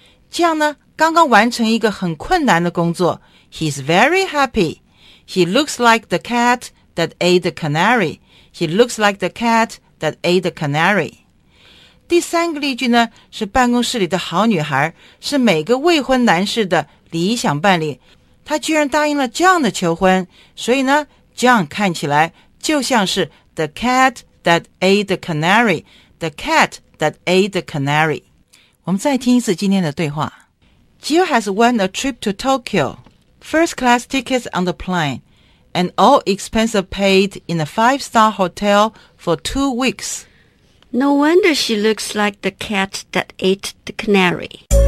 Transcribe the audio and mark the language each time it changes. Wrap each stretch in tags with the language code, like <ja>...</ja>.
<zh>这样呢，刚刚完成一个很困难的工作。</zh> <en>He's very happy. He looks like the cat that ate the canary. He looks like the cat that ate the canary.</en> <zh>第三个例句呢，是办公室里的好女孩，是每个未婚男士的理想伴侣。她居然答应了 John 的求婚，所以呢 ，John 看起来就像是</zh> <en>the cat that ate the canary. The cat that ate the canary.</en> <zh>我们再听一次今天的对话。</zh> <en>Jill has won a trip to Tokyo. First class tickets on the plane, and all expenses paid in a 5-star hotel for 2 weeks. No wonder she looks like the cat that ate the canary.</en>